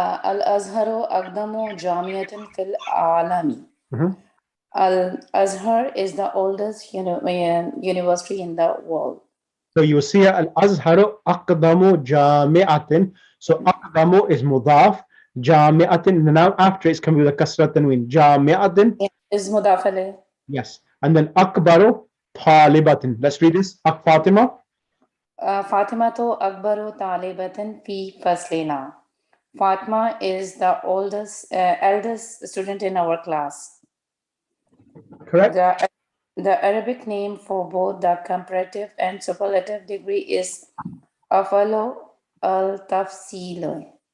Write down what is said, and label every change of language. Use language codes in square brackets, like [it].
[ar] الأزهر أقدم جامعة في العالم. Mhm. [en] Al-Azhar is the oldest university in the world. So you see Al-Azharu aqdamu jami'atin. So aqdamu is mudaf. Jami'atin, the noun after it can be the kasra tanween. Jami'atin, [ar] Is مضاف إليه. [en] yes. And then akbaru talibatin. Let's read this. Fatima. [ar] فاطمة أكبر طالبة في فصلنا. [en] Fatma is the eldest student in our class. Correct. The Arabic name for both the comparative and superlative degree is أفضل التفصيل.